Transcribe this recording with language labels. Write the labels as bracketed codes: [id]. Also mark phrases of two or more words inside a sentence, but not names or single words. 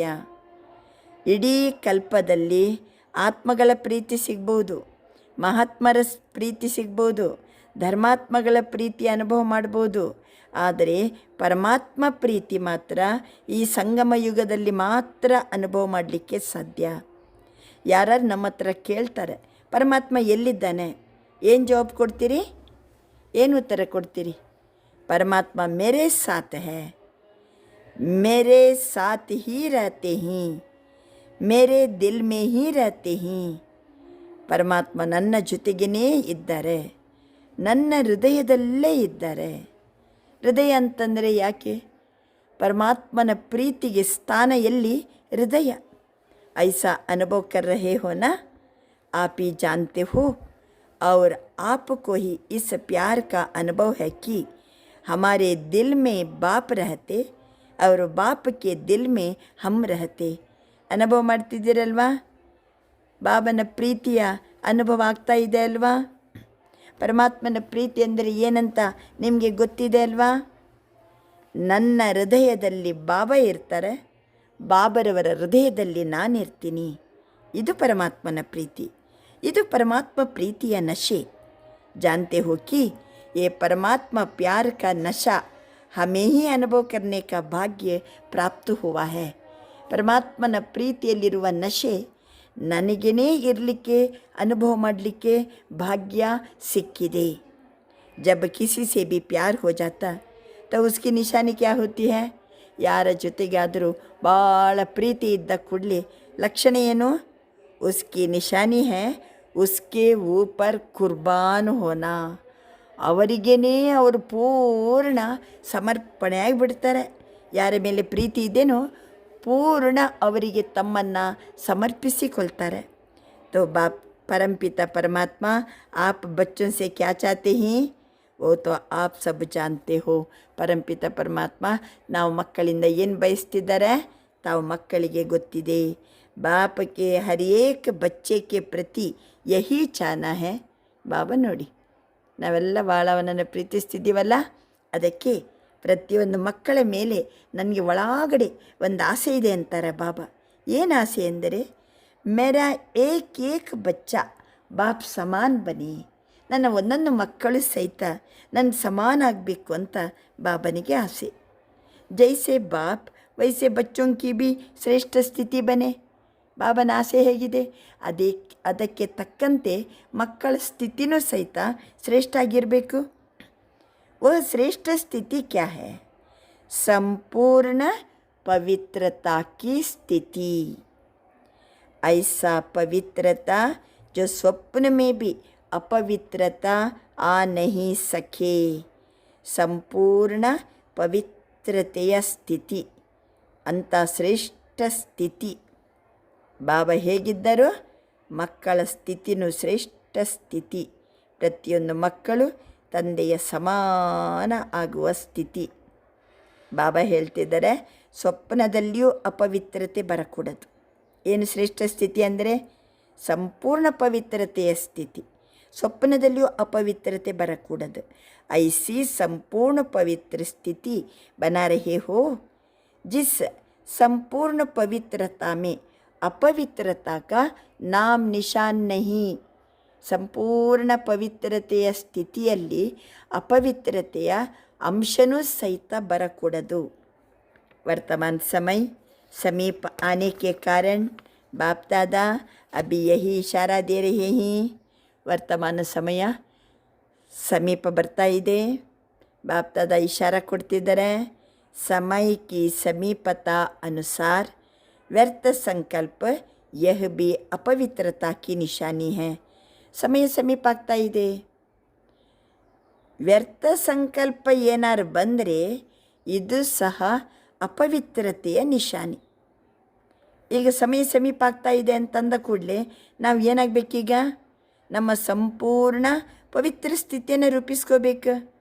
[kn] ಇಡೀ ಕಲ್ಪದಲ್ಲಿ ಆತ್ಮಗಳ ಪ್ರೀತಿ ಸಿಗ್ಬೋದು, ಮಹಾತ್ಮರ ಪ್ರೀತಿ ಸಿಗ್ಬೋದು, ಧರ್ಮಾತ್ಮಗಳ ಪ್ರೀತಿ ಅನುಭವ ಮಾಡ್ಬೋದು. ಆದರೆ ಪರಮಾತ್ಮ ಪ್ರೀತಿ ಮಾತ್ರ ಈ ಸಂಗಮ ಯುಗದಲ್ಲಿ ಮಾತ್ರ ಅನುಭವ ಮಾಡಲಿಕ್ಕೆ ಸಾಧ್ಯ. ಯಾರು ನಮ್ಮ ಹತ್ರ ಕೇಳ್ತಾರೆ ಪರಮಾತ್ಮ ಎಲ್ಲಿದ್ದಾನೆ, ಏನು ಜವಾಬ್ ಕೊಡ್ತೀರಿ, ಏನು ಉತ್ತರ ಕೊಡ್ತೀರಿ? [hi] परमात्मा मेरे साथ है, मेरे साथ ही रहते हैं, मेरे दिल में ही रहते हैं. [kn] ಪರಮಾತ್ಮ ನನ್ನ ಜೊತೆಗೇ ಇದ್ದಾರೆ, ನನ್ನ ಹೃದಯದಲ್ಲೇ ಇದ್ದಾರೆ. ಹೃದಯ ಅಂತಂದರೆ ಯಾಕೆ? ಪರಮಾತ್ಮನ ಪ್ರೀತಿಗೆ ಸ್ಥಾನ ಎಲ್ಲಿ? ಹೃದಯ. [hi] ऐसा अनुभव कर रहे हो ना. आप ही जानते हो और आपको ही इस प्यार का अनुभव है कि हमारे दिल में बाप रहते और बाप के दिल में हम रहते. [kn] ಅನುಭವ ಮಾಡ್ತಿದ್ದೀರಲ್ವಾ? ಬಾಬನ ಪ್ರೀತಿಯ ಅನುಭವ ಆಗ್ತಾ ಇದೆ ಅಲ್ವಾ? ಪರಮಾತ್ಮನ ಪ್ರೀತಿ ಅಂದರೆ ಏನಂತ ನಿಮಗೆ ಗೊತ್ತಿದೆ ಅಲ್ವಾ? ನನ್ನ ಹೃದಯದಲ್ಲಿ ಬಾಬಾ ಇರ್ತಾರೆ, ಬಾಬರವರ ಹೃದಯದಲ್ಲಿ ನಾನಿರ್ತೀನಿ. ಇದು ಪರಮಾತ್ಮನ ಪ್ರೀತಿ, ಇದು ಪರಮಾತ್ಮ ಪ್ರೀತಿಯ ನಶೆ. [hi] जानते हो कि ये परमात्मा प्यार का नशा हमें ही अनुभव करने का भाग्य प्राप्त हुआ है. [kn] ಪರಮಾತ್ಮನ ಪ್ರೀತಿಯಲ್ಲಿರುವ ನಶೆ ನನಗೇ ಇರಲಿಕ್ಕೆ, ಅನುಭವ ಮಾಡಲಿಕ್ಕೆ ಭಾಗ್ಯ ಸಿಕ್ಕಿದೆ. [hi] जब किसी से भी प्यार हो जाता तो उसकी निशानी क्या होती है? [kn] ಯಾರ ಜೊತೆಗಾದರೂ ಭಾಳ ಪ್ರೀತಿ ಇದ್ದ ಕೂಡಲೇ ಲಕ್ಷಣ ಏನು? [hi] उसकी निशानी है उसके ऊपर कुर्बान होना. [kn] ಅವರಿಗೇ ಅವರು ಪೂರ್ಣ ಸಮರ್ಪಣೆ ಆಗಿಬಿಡ್ತಾರೆ. ಯಾರ ಮೇಲೆ ಪ್ರೀತಿ ಇದೆಯೋ ಪೂರ್ಣ ಅವರಿಗೆ ತಮ್ಮನ್ನು ಸಮರ್ಪಿಸಿಕೊಳ್ತಾರೆ. [hi] तो बाप परमपिता परमात्मा आप बच्चों से क्या चाहते हैं वो तो आप सब जानते हो. [kn] परमपिता परमात्ಮ ನಾವು ಮಕ್ಕಳಿಂದ ಏನು ಬಯಸ್ತಿದ್ದಾರೆ ತಾವು ಮಕ್ಕಳಿಗೆ ಗೊತ್ತಿದೆ. [hi] बाप के हर एक बच्चे के प्रति यही चाहना है. [kn] ಬಾಬಾ ನೋಡಿ, ನಾವೆಲ್ಲ ಭಾಳ ಅವನನ್ನು ಪ್ರೀತಿಸ್ತಿದ್ದೀವಲ್ಲ, ಅದಕ್ಕೆ ಪ್ರತಿಯೊಂದು ಮಕ್ಕಳ ಮೇಲೆ ನನಗೆ ಒಳಗಡೆ ಒಂದು ಆಸೆ ಇದೆ ಅಂತಾರೆ ಬಾಬಾ. ಏನು ಆಸೆ ಎಂದರೆ [hi] मेरा एक बच्चा बाप समान बने. [kn] ನನ್ನ ಒಂದೊಂದು ಮಕ್ಕಳು ಸಹಿತ ನನ್ನ ಸಮಾನ ಆಗಬೇಕು ಅಂತ ಬಾಬನಿಗೆ ಆಸೆ. [hi] जैसे बाप वैसे बच्चों की भी श्रेष्ठ स्थिति बने. [kn] ಬಾಬನ ಆಸೆ ಹೇಗಿದೆ ಅದಕ್ಕೆ ತಕ್ಕಂತೆ ಮಕ್ಕಳ ಸ್ಥಿತಿನೂ ಸಹಿತ ಶ್ರೇಷ್ಠ ಆಗಿರಬೇಕು. [hi] वो श्रेष्ठ स्थिति क्या है? संपूर्ण पवित्रता की स्थिति. ऐसा पवित्रता जो स्वप्न में भी अपवित्रता आ नहीं सके. [kn] संपूर्ण पवित्रತೆಯ ಸ್ಥಿತಿ ಅಂತ ಶ್ರೇಷ್ಠ ಸ್ಥಿತಿ. ಬಾಬಾ ಹೇಗಿದ್ದರು? ಮಕ್ಕಳ ಸ್ಥಿತಿನೂ ಶ್ರೇಷ್ಠ ಸ್ಥಿತಿ. ಪ್ರತಿಯೊಂದು ಮಕ್ಕಳು ತಂದೆಯ ಸಮಾನ ಆಗುವ ಸ್ಥಿತಿ. ಬಾಬಾ ಹೇಳ್ತಿದ್ದಾರೆ, ಸ್ವಪ್ನದಲ್ಲಿಯೂ ಅಪವಿತ್ರತೆ ಬರಕೂಡದು. ಏನು ಶ್ರೇಷ್ಠ ಸ್ಥಿತಿ ಅಂದರೆ ಸಂಪೂರ್ಣ ಪವಿತ್ರತೆಯ ಸ್ಥಿತಿ. ಸ್ವಪ್ನದಲ್ಲಿಯೂ ಅಪವಿತ್ರತೆ ಬರಕೂಡದು. [hi] ऐसी संपूर्ण पवित्र स्थिति बना रहे हो, जिस संपूर्ण पवित्रता में अपवित्रता का नाम निशान नहीं. [kn] ಸಂಪೂರ್ಣ ಪವಿತ್ರತೆಯ ಸ್ಥಿತಿಯಲ್ಲಿ ಅಪವಿತ್ರತೆಯ ಅಂಶನೂ ಸಹಿತ ಬರಕೂಡದು. [hi] वर्तमान समय समीप आने के कारण बाप दादा अभी यही इशारा दे रहे हैं. [kn] ವರ್ತಮಾನ ಸಮಯ ಸಮೀಪ ಬರ್ತಾ ಇದೆ. ಬಾಪ್ ದಾದಾ ಇಶಾರ ಕೊಡ್ತಿದ್ದಾರೆ. [hi] समय की समीपता अनुसार व्यर्थ संकल्प यह भी अपवित्रता की निशानी है. [kn] ಸಮಯ ಸಮೀಪ ಆಗ್ತಾ ಇದೆ. ವ್ಯರ್ಥ ಸಂಕಲ್ಪ ಏನಾರು ಬಂದರೆ ಇದು ಸಹ ಅಪವಿತ್ರತೆಯ ನಿಶಾನಿ. ಈಗ ಸಮಯ ಸಮೀಪ ಆಗ್ತಾ ಇದೆ ಅಂತಂದ ಕೂಡಲೇ ನಾವು ಏನಾಗಬೇಕೀಗ? ನಮ್ಮ ಸಂಪೂರ್ಣ ಪವಿತ್ರ ಸ್ಥಿತಿಯನ್ನು ರೂಪಿಸ್ಕೋಬೇಕು.